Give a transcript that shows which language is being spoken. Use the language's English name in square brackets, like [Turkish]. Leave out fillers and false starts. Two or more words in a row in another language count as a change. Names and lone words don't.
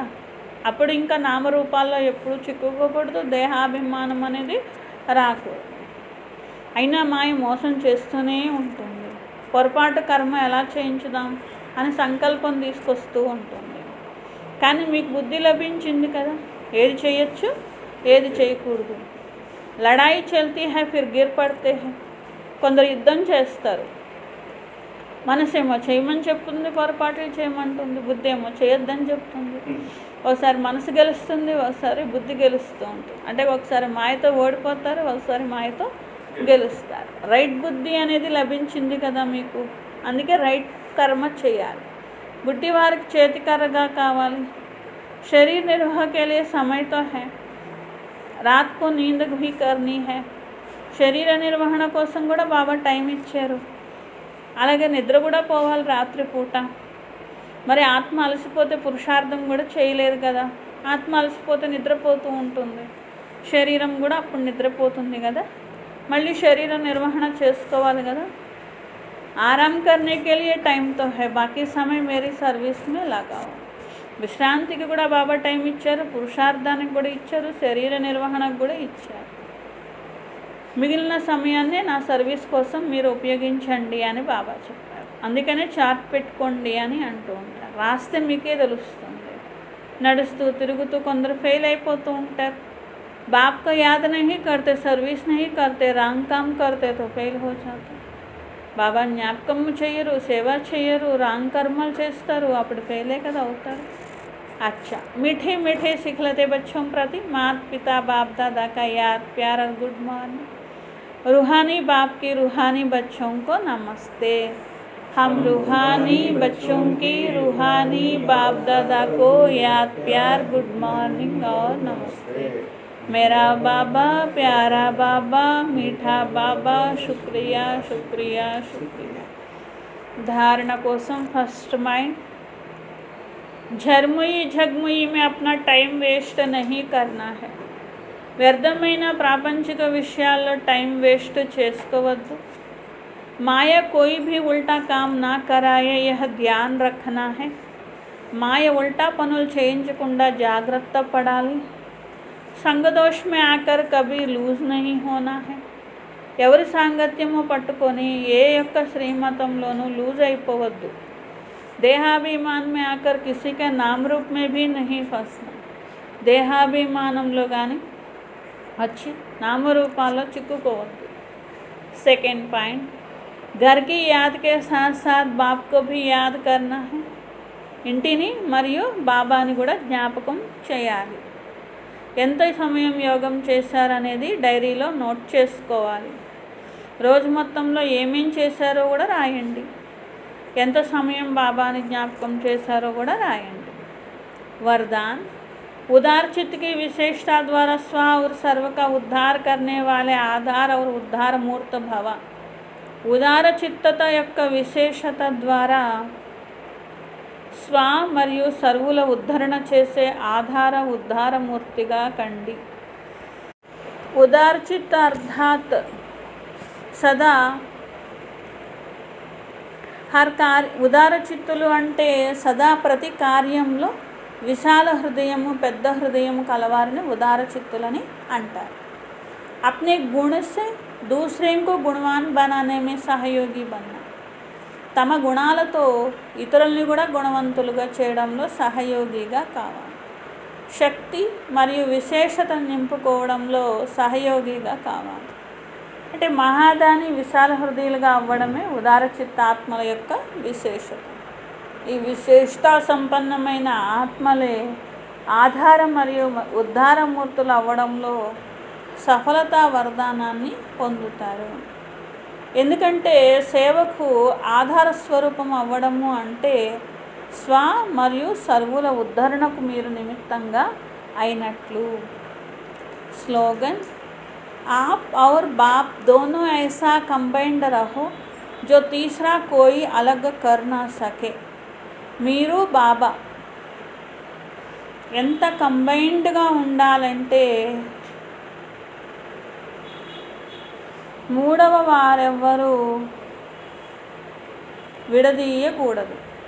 [Telugu] అప్పుడు ఇంకా నామరూపాల్లో ఎప్పుడు చిక్కుకోకూడదు, దేహాభిమానం అనేది రాకూడదు. అయినా మాయ మోసం చేస్తూనే ఉంటుంది. పొరపాటు కర్మ ఎలా చేయించుదాం అని సంకల్పం తీసుకొస్తూ ఉంటుంది. కానీ మీకు బుద్ధి లభించింది కదా, ఏది చేయొచ్చు ఏది చేయకూడదు. [Hindi] लड़ाई चलती है फिर गिर पड़ते है. [Telugu] కొందరు యుద్ధం చేస్తారు, మనసేమో చేయమని చెప్తుంది, పొరపాట్లు చేయమంటుంది, బుద్ధి ఏమో చేయొద్దని చెప్తుంది. ఒకసారి మనసు గెలుస్తుంది, ఒకసారి బుద్ధి గెలుస్తూ ఉంటుంది. అంటే ఒకసారి మాయతో ఓడిపోతారు, ఒకసారి మాయతో గెలుస్తారు. రైట్ బుద్ధి అనేది లభించింది కదా మీకు, అందుకే రైట్ కర్మ చేయాలి. బుద్ధి వారికి చేతికర్రగా కావాలి. [Hindi] శరీర నిర్వహణ के लिए समय तो है, रात को नींद भी करनी है. [Telugu] శరీర నిర్వహణ కోసం కూడా బాబా టైం ఇచ్చారు. అలాగే నిద్ర కూడా పోవాలి రాత్రి పూట. మరి ఆత్మ అలసిపోతే పురుషార్థం కూడా చేయలేదు కదా. ఆత్మ అలసిపోతే నిద్రపోతూ ఉంటుంది, శరీరం కూడా అప్పుడు నిద్రపోతుంది కదా. మళ్ళీ శరీర నిర్వహణ చేసుకోవాలి కదా. [Hindi] ఆరాం करने के लिए टाइम तो है, बाकी समय मेरी सर्विस में लगाओ. [Telugu] విశ్రాంతికి కూడా బాబా టైం ఇచ్చారు, పురుషార్థానికి కూడా ఇచ్చారు, శరీర నిర్వహణకు కూడా ఇచ్చారు. మిగిలిన సమయాన్ని నా సర్వీస్ కోసం మీరు ఉపయోగించండి అని బాబా చెప్పారు. అందుకనే చార్ట్ పెట్టుకోండి అని అంటూ ఉంటారు. రాస్తే మీకే తెలుస్తుంది. నడుస్తూ తిరుగుతూ కొందరు ఫెయిల్ అయిపోతూ ఉంటారు. [Hindi] बाप को याद नहीं करते, सर्विस नहीं करते, रांग काम करते तो फेल हो जाते. [Telugu] బాబా జ్ఞాపకం చేయరు, సేవ చేయరు, రాంగ్ కర్మలు చేస్తారు, అప్పుడు ఫెయిలే కదా అవుతారు. [Hindi] अच्छा, मीठे मीठे सिखलते बच्चों प्रति माता पिता बाप दादा का याद प्यार और [English] good morning. [Hindi] रूहानी बाप की रूहानी बच्चों को नमस्ते. हम रूहानी बच्चों की रूहानी बाप दादा को याद प्यार [English] good morning [Hindi] और नमस्ते. मेरा बाबा प्यारा बाबा मीठा बाबा शुक्रिया शुक्रिया शुक्रिया. धारणा कोसम [English] first mind. [Hindi] झरमुई झगमुई में अपना टाइम वेस्ट नहीं करना है. [Telugu] వ్యర్థమైన ప్రాపంచిక విషయాల్లో టైం వేస్ట్ చేసుకోవద్దు. [Hindi] మాయ कोई भी उल्टा काम ना कराए, यह ध्यान रखना है. [Telugu] మాయ ఉల్టా పనులు చేయించకుండా జాగ్రత్త పడాలి. [Hindi] సంగదోష్ में आकर कभी लूज नहीं होना है. [Telugu] ఎవరి సాంగత్యము పట్టుకొని ఏ యొక్క శ్రీమతంలోనూ లూజ్ అయిపోవద్దు. [Hindi] దేహాభిమాన్ में आकर किसी के नाम रूप में भी नहीं फंसना. [Telugu] దేహాభిమానంలో కానీ వచ్చి నామరూపాల్లో చిక్కుకోవద్దు. [English] second point, [Hindi] घर की याद के साथ साथ बाप को भी याद करना है. [Telugu] ఇంటిని మరియు బాబాని కూడా జ్ఞాపకం చేయాలి. ఎంత సమయం యోగం చేశారనేది డైరీలో నోట్ చేసుకోవాలి. రోజు మొత్తంలో ఏమేం చేశారో కూడా రాయండి. ఎంత సమయం బాబాని జ్ఞాపకం చేశారో కూడా రాయండి. [Hindi] वरदान, उदार चित्त की विशेषता द्वारा स्व और सर्व का उद्धार करने वाले आधार और उद्धार मूर्त भव. [Telugu] ఉదార చిత్తత యొక్క విశేషత ద్వారా స్వ మరియు సర్వుల ఉద్ధరణ చేసే ఆధార ఉద్ధారమూర్తిగా కండి. [Hindi] उदार चित्त अर्थात सदा हर कार्य. [Telugu] ఉదార చిత్తులు అంటే సదా ప్రతి కార్యంలో విశాల హృదయము పెద్ద హృదయము కలవారిని ఉదార చిత్తులని అంటారు. [Hindi] अपने गुण से दूसरे को गुणवान बनाने में सहयोगी बनना. [Telugu] తమ గుణాలతో ఇతరుల్ని కూడా గుణవంతులుగా చేయడంలో సహయోగిగా కావాలి. శక్తి మరియు విశేషతను నింపుకోవడంలో సహయోగిగా కావాలి. అంటే మహాదాని విశాల హృదయులుగా అవ్వడమే ఉదార చిత్తాత్మల యొక్క విశేషత. ఈ విశేషతా సంపన్నమైన ఆత్మలే ఆధార మరియు ఉద్ధారమూర్తులు అవ్వడంలో సఫలతా వరదానాన్ని పొందుతారు. ఎందుకంటే సేవకు ఆధార స్వరూపం అవ్వడము అంటే స్వ మరియు సర్వుల ఉద్ధరణకు మీరు నిమిత్తంగా అయినట్లు. [Hindi] స్లోగన్: आप और बाप दोनों ऐसा कंबाइंड रहो जो तीसरा कोई अलग कर ना सके. [Telugu] మీరు బాబా ఎంత కంబైన్డ్గా ఉండాలంటే మూడవ వారెవ్వరూ విడదీయకూడదు.